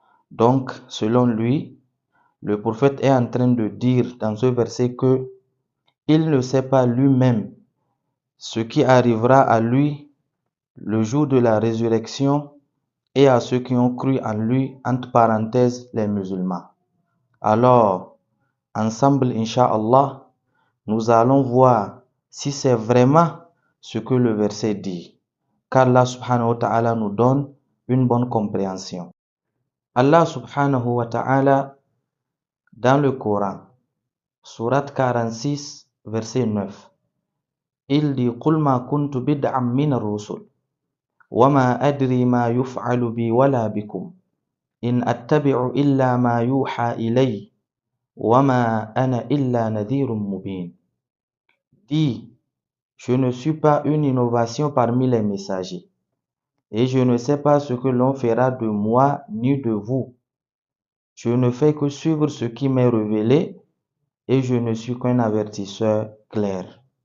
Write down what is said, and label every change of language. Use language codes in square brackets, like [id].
[fr] Donc, selon lui, le prophète est en train de dire dans ce verset que il ne sait pas lui-même ce qui arrivera à lui le jour de la résurrection et à ceux qui ont cru en lui, entre parenthèses, les musulmans. Alors, ensemble, Inch'Allah, nous allons voir si c'est vraiment ce que le verset dit, qu'Allah subhanahu wa ta'ala nous donne une bonne compréhension. Allah subhanahu wa ta'ala, dans le Coran, sourate 46, verset 9, il dit: [ar] قُلْ مَا كُنْتُ بِدْعًا مِنَ الرُّسُلِ وَمَا أَدْرِي مَا يُفْعَلُ بِي وَلَا بِكُمْ إِنْ أَتَّبِعُ إِلَّا مَا يُوحَى إِلَيَّ وَمَا أَنَا إِلَّا نَذِيرٌ مُبِينٌ. [fr] Dit: je ne suis pas une innovation parmi les messagers, et je ne sais pas ce que l'on fera de moi ni de vous. Je ne fais que suivre ce qui m'est révélé, et je ne suis qu'un avertisseur clair.